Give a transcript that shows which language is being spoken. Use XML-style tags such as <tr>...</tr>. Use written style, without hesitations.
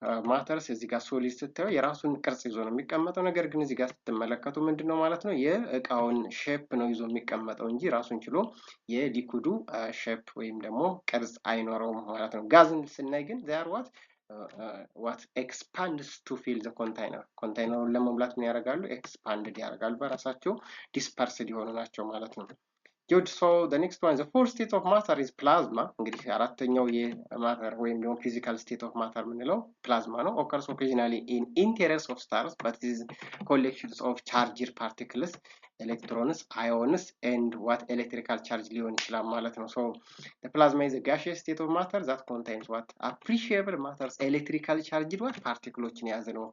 <am>matters እዚህ ጋር ሶሊድ ስታዩ የራሱን ቅርጽ ይዞ ነው የሚቀመጠው ነገር ግን እዚህ ጋር ስትመለከቱ ምንድነው ማለት ነው የእቃውን ሼፕ ነው ይዞ የሚቀመጠው እንጂ ራሱን ችሎ የሊኩዱ ሼፕ ወይም ደግሞ ቅርጽ አይኖረውም ማለት ነው ጋዝን ስናይ ግን</am> <en>they are what expands to fill the container</en> <am>ኮንታይነሩን ለመሙላት ምን ያደርጋሉ expanded ያደርጋሉ በራሳቸው dispersed የሆኑ ናቸው ማለት ነው Good.</am> <en>So the next one, the fourth state of matter is plasma.</en> <am>እንግዲህ አራተኛው የማተር ወይም ደግሞ</am> <en>physical state of matter</en> <am>የምንለው plasma ነው.</am> <en>Occurs occasionally in interiors of stars, but it is collections of charged particles, electrons, ions, and what electrical charge</en> <am>ሊሆን ይችላል ማለት ነው.</am> <en>So the plasma is a gaseous state of matter that contains what appreciable matters, electrical charged what particles የያዘ ነው.</en>